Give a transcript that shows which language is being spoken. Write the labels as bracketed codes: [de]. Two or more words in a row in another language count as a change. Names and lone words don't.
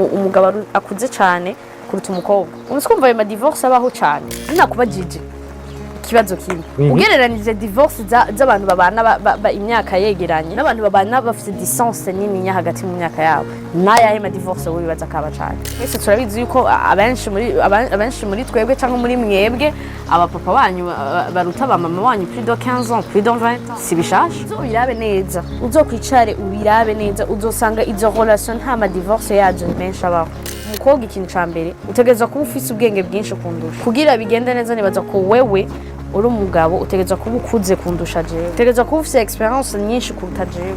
[rn] umugabo akuze cyane kuruta umukobwa umuskumva ayo ma divorce abaho cyane nakubajije ikibazo kimwe ugereranije divorce z'abantu babana imyaka yegeranye n'abantu babana bafite distance nini hagati mu myaka yabo nayahe ma divorce wo bibaza kaba cyane twese turabizi yuko abenshi muri twebwe cyangwa muri mwebwe abapapa banyu baruta abamama banyu [fr] plus de 15 ans plus de 20 ans [rn] si bishasha uzobirabe neza uzokwicare ubirabe neza uzosanga izo relation nta ma divorce yaje menshi abaho umukobwa ikintu ca mbere utegezwa kuba ufise ubwenge bwinshi kundusha kugira bigende neza nibaza ko wewe uri umugabo utegezwa kuba ukuze kundusha jewe utegezwa kuba ufise experience nyinshi kuruta jewe